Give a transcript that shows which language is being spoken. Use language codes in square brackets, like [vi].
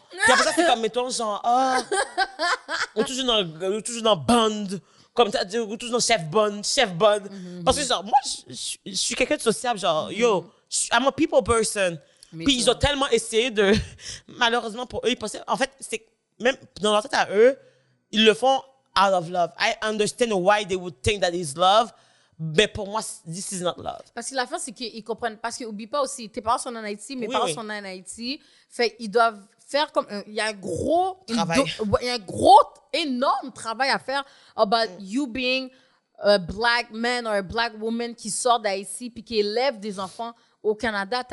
[fr] Puis après ça, c'est comme, mettons, genre, on est toujours dans band. Comme tu as dit, on est toujours dans chef bond. Parce que, genre, moi, je suis quelqu'un de sociable, genre, yo, [en] I'm a people person. [fr] Puis ils ont tellement essayé de, malheureusement pour eux, ils pensaient, en fait, c'est même dans leur tête à eux, ils le font [en] out of love. I understand why they would think that is love, [fr] mais pour moi, [en] this is not love. [fr] Parce que l'affaire, c'est qu'ils comprennent. Parce qu'oublie pas aussi, tes parents sont en Haïti, mes parents oui. sont en Haïti. Fait ils doivent faire comme. Il y a un gros. Travail. Il y a un gros, énorme travail à faire [en] about you being a black man or a black woman [fr] qui sort d'Haïti puis qui élève des enfants au Canada.